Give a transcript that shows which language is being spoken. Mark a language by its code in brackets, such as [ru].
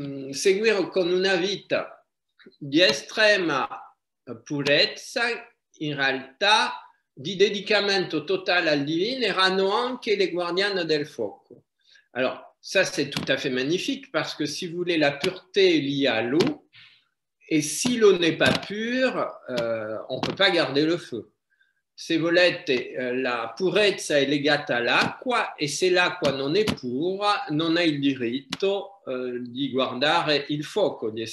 [it] seguire con una vita di estrema purezza, in realtà di dedicamento totale al divino, erano anche le guardiane del fuoco. [fr] Alors, ça c'est tout à fait magnifique parce que si vous voulez, la pureté est liée à l'eau et si l'eau n'est pas pure, on ne peut pas garder le feu. [it] Se volete, la purezza è legata all'acqua e se l'acqua non è pura non ha il diritto di guardare il fuoco.